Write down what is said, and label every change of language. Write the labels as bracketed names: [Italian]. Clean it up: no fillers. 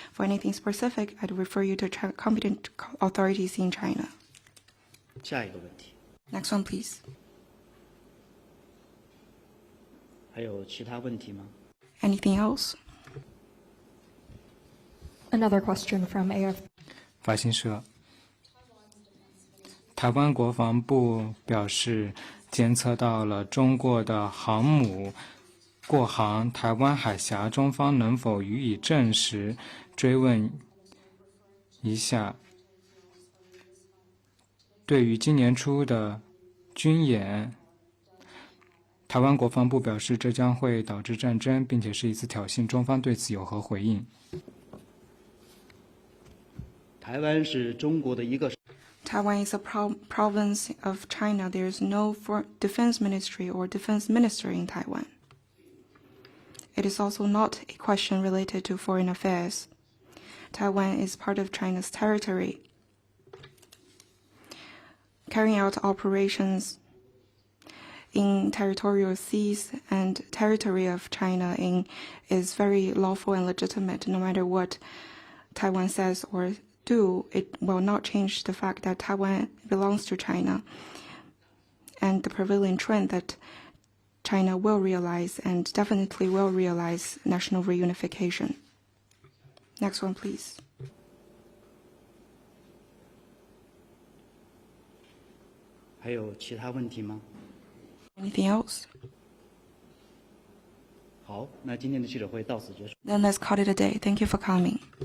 [English] For anything specific, I'd refer you to competent authorities in China. [Chinese] 下一个问题， [English] Next one, please. [Chinese] 还有其他问题吗？ [English] Anything else? Another question from AFP. [Chinese] 法新社，台湾国防部表示，监测到了中国的航母过航台湾海峡，中方能否予以证实？追问一下，对于今年初的军演，台湾国防部表示这将会导致战争，并且是一次挑衅，中方对此有何回应？台湾是中国的一个。 [English] Taiwan is a province of China. There is no defense ministry or defense minister in Taiwan. It is also not a question related to foreign affairs. Taiwan is part of China's territory. Carrying out operations in territorial seas and territory of China is very lawful and legitimate. No matter what Taiwan says or do, it will not change the fact that Taiwan belongs to China and the prevailing trend that China will realize and definitely will realize national reunification. Next one, please. [Chinese] 还有其他问题吗？ [English] Anything else? [Chinese] 好，那今天的记者会到此结束。 [English] Then let's call it a day. Thank you for coming.